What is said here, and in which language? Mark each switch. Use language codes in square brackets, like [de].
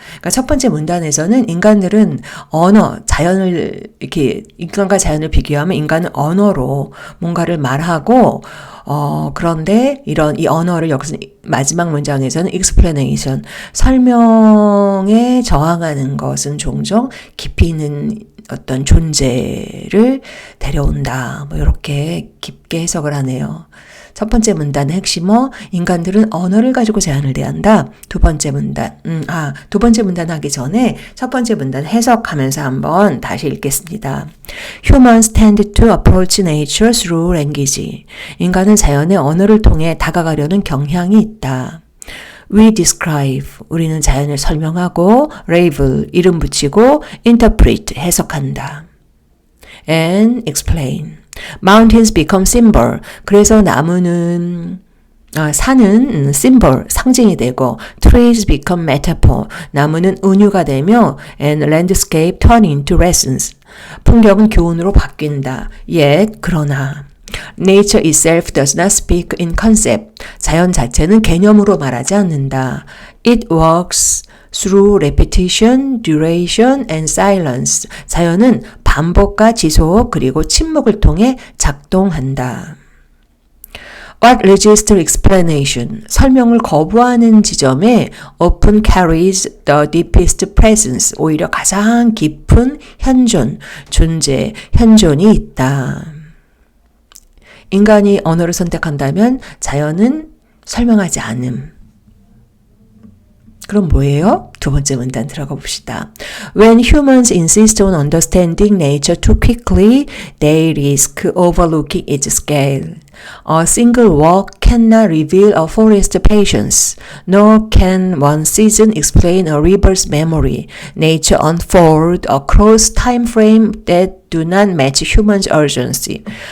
[ko] 그러니까 첫 번째 문단에서는 인간들은 언어, 자연을 이렇게 인간과 자연을 비교하면 인간은 언어로 뭔가를 말하고 그런데 이 언어를 여기서 마지막 문장에서는 explanation, 설명에 저항하는 것은 종종 깊이 있는 어떤 존재를 데려온다. 이렇게 깊게 해석을 하네요. 첫 번째 문단의 핵심어, 인간들은 언어를 가지고 제안을 대한다. 두 번째 문단, 두 번째 문단 하기 전에 첫 번째 문단 해석하면서 한번 다시 읽겠습니다. [en] Humans tend to approach nature through language. [ko] 인간은 자연의 언어를 통해 다가가려는 경향이 있다. [en] We describe, [ko] 우리는 자연을 설명하고, [en] label, [ko] 이름 붙이고, [en] interpret, [ko] 해석한다. [en] And explain. Mountains become symbol. [ko] 그래서 나무는 산은 symbol, 상징이 되고 [en] trees become metaphor. [ko] 나무는 은유가 되며 [en] and landscape turn into lessons. [ko] 풍경은 교훈으로 바뀐다. [en] Yet, [ko] 그러나 [en] nature itself does not speak in concept. [ko] 자연 자체는 개념으로 말하지 않는다. [en] It works through repetition, duration, and silence. [ko] 자연은 반복과 지속 그리고 침묵을 통해 작동한다. [en] What leads to explanation? [ko] 설명을 거부하는 지점에 [en] often carries the deepest presence. [ko] 오히려 가장 깊은 현존, 존재, 현존이 있다. 인간이 언어를 선택한다면 자연은 설명하지 않음. 그럼 뭐예요? 두 번째 문단 들어가 봅시다. [en] When humans insist on understanding nature too quickly, they risk overlooking its scale. A single walk cannot reveal a forest's patience, nor can one season explain a river's memory. Nature unfolds across time frame that do not match human's urgency.